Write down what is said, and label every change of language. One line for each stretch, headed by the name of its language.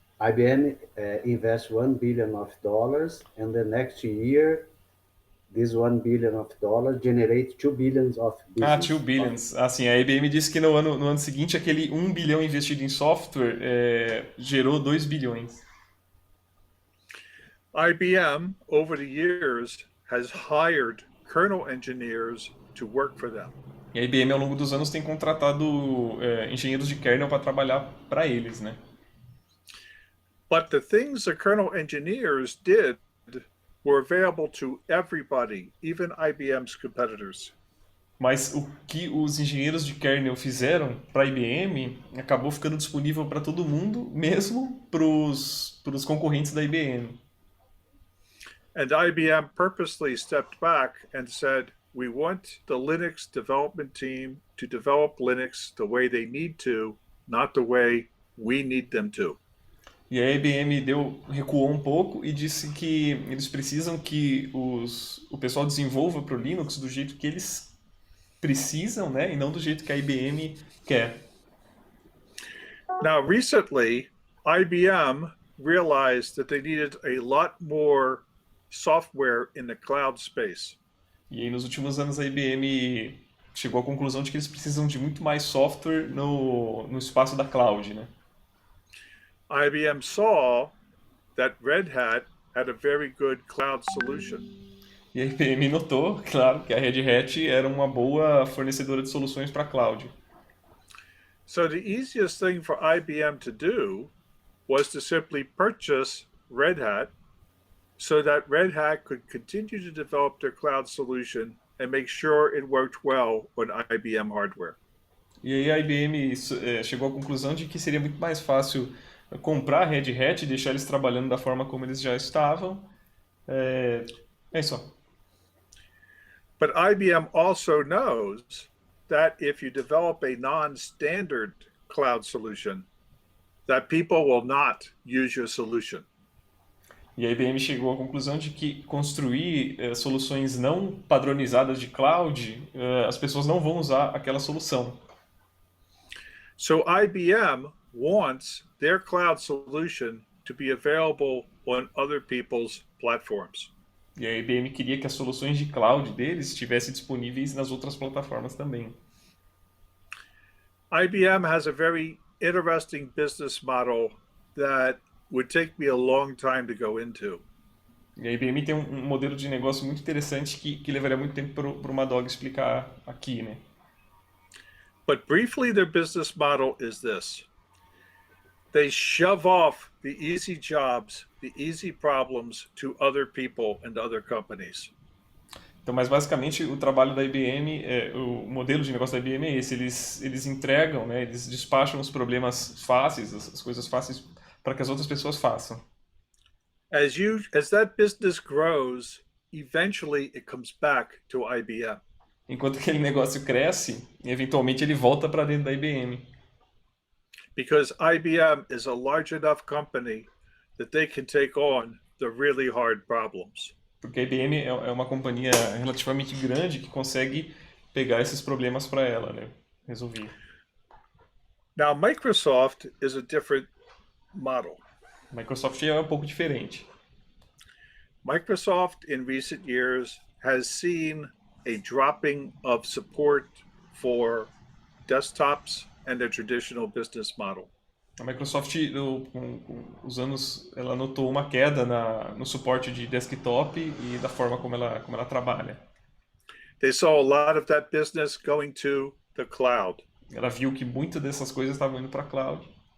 English: IBM invests $1 billion, and the next year, this $1 billion generates $2 billion of business. 2 billions.
Portuguese: Assim, a IBM disse que no ano seguinte, aquele 1 bilhão investido em software gerou 2 bilhões.
English: IBM, over the years, has hired kernel engineers to work for them.
Portuguese: E a IBM, ao longo dos anos, tem contratado engenheiros de kernel para trabalhar para eles, né?
English: But the things the kernel engineers did were available to everybody, even IBM's competitors.
Portuguese: Mas o que os engenheiros de kernel fizeram para a IBM acabou ficando disponível para todo mundo, mesmo para os concorrentes da IBM.
English: And IBM purposely stepped back and said, we want the Linux development team to develop Linux the way they need to, not the way we need them to.
Portuguese: E a IBM recuou um pouco e disse que eles precisam que o pessoal desenvolva para o Linux do jeito que eles precisam, né? E não do jeito que a IBM quer.
English: Now, recently, IBM realized that they needed a lot more software in the cloud space.
Portuguese: E aí, nos últimos anos, a IBM chegou à conclusão de que eles precisam de muito mais software no espaço da cloud, né?
English: IBM saw that Red Hat had a very good cloud solution.
Portuguese: E a IBM notou, claro, que a Red Hat era uma boa fornecedora de soluções para cloud.
English: So the easiest thing for IBM to do was to simply purchase Red Hat so that Red Hat could continue to develop their cloud solution and make sure it worked well on IBM hardware.
Portuguese: E aí a IBM chegou à conclusão de que seria muito mais fácil comprar a Red Hat e deixar eles trabalhando da forma como eles já estavam. É isso.
English: But IBM also knows that if you develop a non-standard cloud solution, that people will not use your solution.
Portuguese: E a IBM chegou à conclusão de que construir soluções não padronizadas de cloud, as pessoas não vão usar aquela solução.
English: So IBM wants their cloud solution to be available on other people's platforms.
Portuguese: E a IBM queria que as soluções de cloud deles estivessem disponíveis nas outras plataformas também.
English: IBM has a very interesting business model that would take me a long time to go into.
Portuguese: E a IBM tem um modelo de negócio muito interessante que levaria muito tempo para o Maddog explicar aqui, né?
English: But briefly, their business model is this. They shove off the easy jobs, the easy problems to other people and other companies.
Portuguese: Então, mas basicamente o trabalho da IBM, o modelo de negócio da IBM é esse, eles entregam, né, eles despacham os problemas fáceis, as coisas fáceis para que as outras pessoas façam.
English: As that business grows, eventually it comes back to IBM.
Portuguese: Enquanto aquele negócio cresce, eventualmente ele volta para dentro da IBM.
English: Because IBM is a large enough company that they can take on the really hard problems.
Portuguese: Porque a IBM é uma companhia relativamente grande que consegue pegar esses problemas para ela, né? Resolver.
English: Now, Microsoft is a different model.
Portuguese: A Microsoft é um pouco diferente.
English: Microsoft, in recent years, has seen a dropping of support for desktops and their traditional business model.
Portuguese: A Microsoft, com os anos, ela notou uma queda no suporte de desktop e da forma como ela trabalha.
English: They saw a lot of that business going to the cloud.
Portuguese: Ela viu que muitas dessas coisas estavam indo para a cloud.